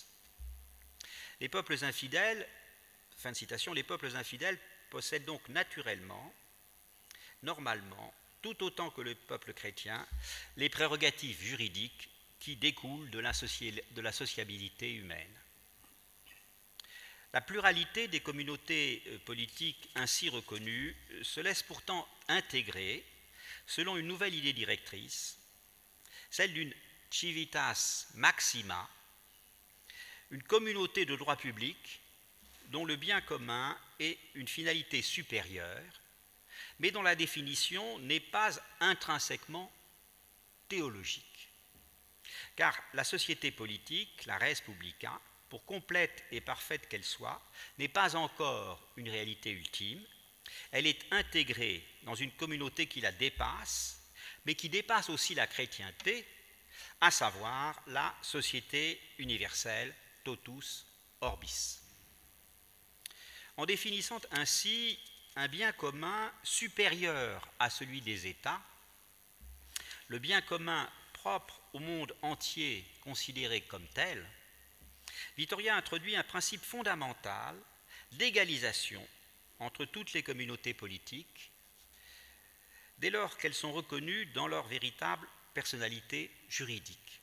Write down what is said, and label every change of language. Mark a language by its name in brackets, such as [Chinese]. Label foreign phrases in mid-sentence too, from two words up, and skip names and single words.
[French] Les peuples infidèles, fin de citation, les peuples infidèles possèdent donc naturellement, normalement, tout autant que le peuple chrétien, les prérogatives juridiques qui découlent de la sociabilité humaine. La pluralité des communautés politiques ainsi reconnues se laisse pourtant intégrer selon une nouvelle idée directrice, celle d'une [Latin] civitas maxima, [French] une communauté de droit public dont le bien commun est une finalité supérieure, mais dont la définition n'est pas intrinsèquement théologique. Car la société politique, la [Latin] res publica, [French] pour complète et parfaite qu'elle soit, n'est pas encore une réalité ultime. Elle est intégrée dans une communauté qui la dépasse, mais qui dépasse aussi la chrétienté, à savoir la société universelle [Latin] totus orbis. [French] En définissant ainsi un bien commun supérieur à celui des États, le bien commun propre au monde entier considéré comme tel, Vittoria introduit un principe fondamental d'égalisation entre toutes les communautés politiques, dès lors qu'elles sont reconnues dans leur véritable personnalité juridique.